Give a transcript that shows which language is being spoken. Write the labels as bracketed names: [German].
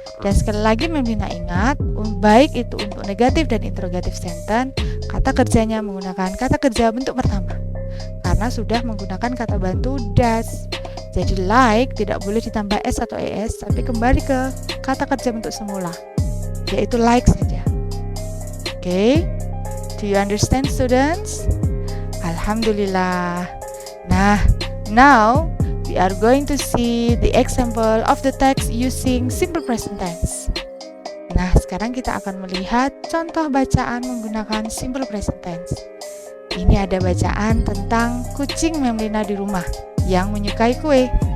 [Indonesian] Dan sekali lagi Mem Lina ingat, baik itu untuk negatif dan interrogative sentence, kata kerjanya menggunakan kata kerja bentuk pertama karena sudah menggunakan kata bantu does. Jadi like tidak boleh ditambah s atau es, tapi kembali ke kata kerja bentuk semula, yaitu like saja. [English] Okay? Do you understand, students? Alhamdulillah. Nah, now we are going to see the example of the text using simple present tense. [Indonesian] Nah, sekarang kita akan melihat contoh bacaan menggunakan simple present tense. Ini ada bacaan tentang kucing Memlina di rumah yang menyukai kue.